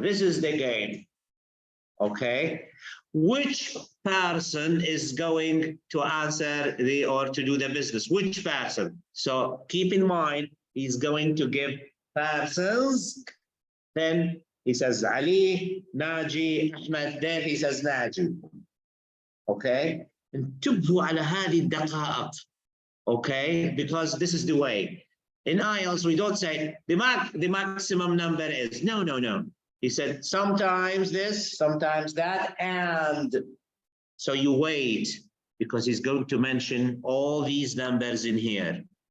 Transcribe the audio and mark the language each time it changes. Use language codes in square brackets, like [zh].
[en] This is the game, okay? Which person is going to answer or to do the business? Which person? So keep in mind, he's going to give persons, then he says Ali, Naji, Ahmed, then he says Naji. Okay? [ar] انتبهوا على هذه الدقائق. [en] Okay? Because this is the way. In IELTS, we don't say the maximum number is. No, no, no. He said sometimes this, sometimes that, and so you wait, because he's going to mention all these numbers in here.